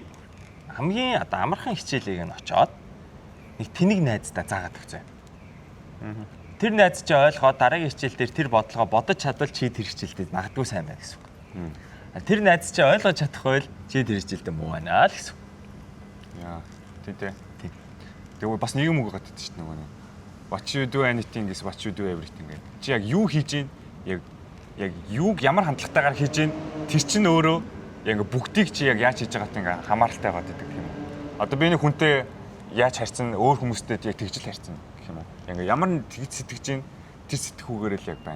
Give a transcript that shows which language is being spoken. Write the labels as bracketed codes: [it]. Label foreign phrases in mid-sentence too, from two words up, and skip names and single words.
[mn] Хамгийн одоо амархан хичээлийг нь очоод нэг тэнэг найздаа заагаад өгцөө. Тэр найз чи ойлгоод дараагийн хичээл дээр тэр бодлогоо бодож чадвал чи тэр хичээлдээ магадгүй сайн байна гэсэн үг. Тэр найз чи ойлгож чадахгүй л чи тэр хичээлдээ муу байна л гэсэн үг. Яа. Тий. Тэгээ бас нэг юм үг гадаг шүү дээ нөгөө. [en] What you do anything is what you do everything гэдэг. [mn] Чи яг юу хийж ийн яг юуг ямар хандлагатайгаар хийж ийн тэр чинь өөрөө яг бүгдийг чи яг яаж хийж байгаатай ингээ хамааралтай байгаад байдаг юм. Одоо би нэг хүнтэй яаж харьцсан өөр хүмүүстэй яг тэгжил харьцсан гэх юм уу. Ингээ ямар нэг сэтгэж ийн тэр сэтгүүгээр л яг байна.